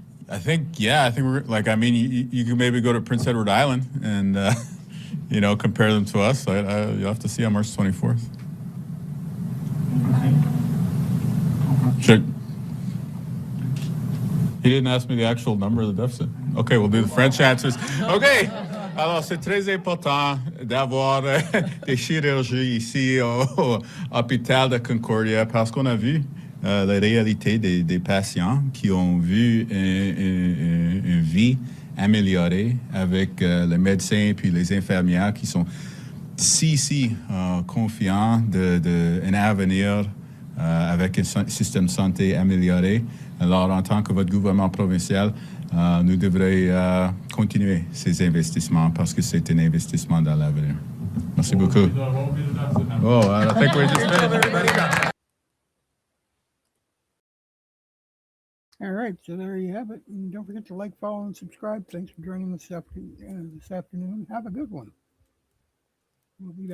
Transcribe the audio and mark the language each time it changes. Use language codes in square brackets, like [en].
[en] I think we're you can maybe go to Prince Edward Island and compare them to us. You'll have to see on March 24th. Sure. He didn't ask me the actual number of the deficit. Okay, we'll do the French answers. Okay. [fr] Alors, c'est très important d'avoir des chirurgies ici au hôpital de Concordia parce qu'on a vu la réalité des patients qui ont vu une vie améliorée avec les médecins puis les infirmières qui sont si confiants d'un avenir avec un système de santé amélioré. Alors, en tant que votre gouvernement provincial, nous devrions continuer ces investissements parce que c'est un investissement dans l'avenir. Merci beaucoup. [en] Oh, I think we're just finished. All right, so there you have it. And don't forget to like, follow, and subscribe. Thanks for joining this afternoon. Have a good one. We'll be back.